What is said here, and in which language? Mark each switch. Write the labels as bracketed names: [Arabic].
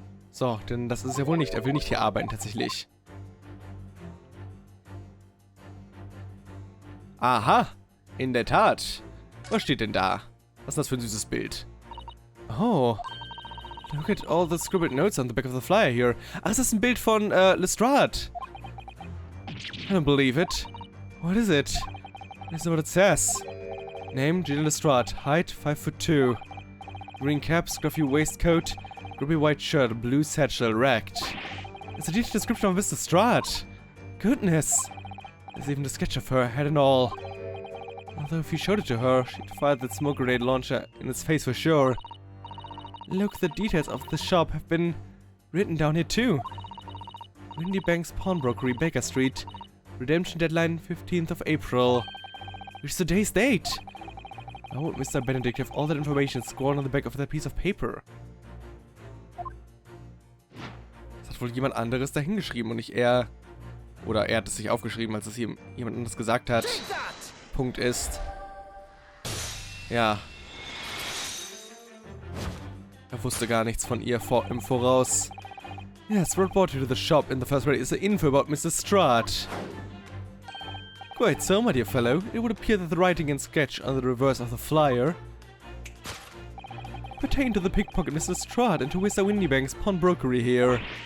[German] So, denn das ist ja wohl nicht. Er will nicht hier arbeiten, tatsächlich. Aha, in der Tat. Was steht denn da? Was ist das für ein süßes Bild? [English] Oh, look at all the scribbled notes on the back of the flyer here. [German] Ach, ist das ein Bild von Lestrade? [English] I don't believe it. What is it? Listen what it says. Name, Julian Lestrade. Height, 5'2". Green cap, scruffy waistcoat, ruby white shirt, blue satchel, racked. It's a detailed description of Mr. Lestrade. Goodness. There's even a sketch of her, head and all. Although if you showed it to her, she'd fire that smoke grenade launcher in its face for sure. Look, the details of the shop have been written down here too. Windybank's Pawnbrokery, Baker Street. Redemption deadline 15th of April. Which is today's date. How would Mr. Benedict have all that information scored on the back of that piece of paper? [German] Das hat wohl jemand anderes dahingeschrieben und nicht er. Oder er hat es sich aufgeschrieben, als es ihm jemand anderes gesagt hat. Punkt ist. Ja. Er wusste gar nichts von ihr im Voraus. [English] Yes, what brought you to the shop in the first place is the info about Mr. Lestrade. Quite so, my dear fellow. It would appear that the writing and sketch on the reverse of the flyer pertain to the pickpocket Mr. Strahd and to Mr. Windybank's pawnbrokery here.